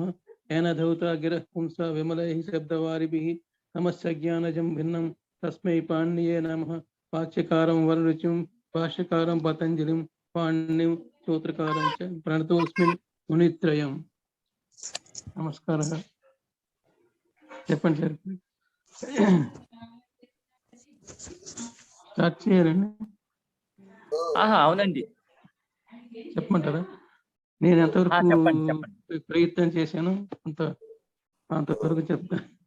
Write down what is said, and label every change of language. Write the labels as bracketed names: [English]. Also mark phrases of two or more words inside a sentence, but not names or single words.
[Sanskrit] येन धौता गिरः पुंसा विमलैः शब्दवारिभिः नमस्य ज्ञानजं भिन्नं तस्मै पाणिनिये नमः। वाक्यकारं वररुचिं भाष्यकारं पतंजलिं पाणिनिं स्तोत्रकारं च प्रणतोऽस्मिन् मुनित्रयम्। [Telugu] नमस्कारः। చెప్పండి సార్. స్టార్ట్ చేయాలండి. అవునండి, చెప్పమంటారా? నేను ఎంతవరకు ప్రయత్నం చేశాను అంతవరకు చెప్తాను.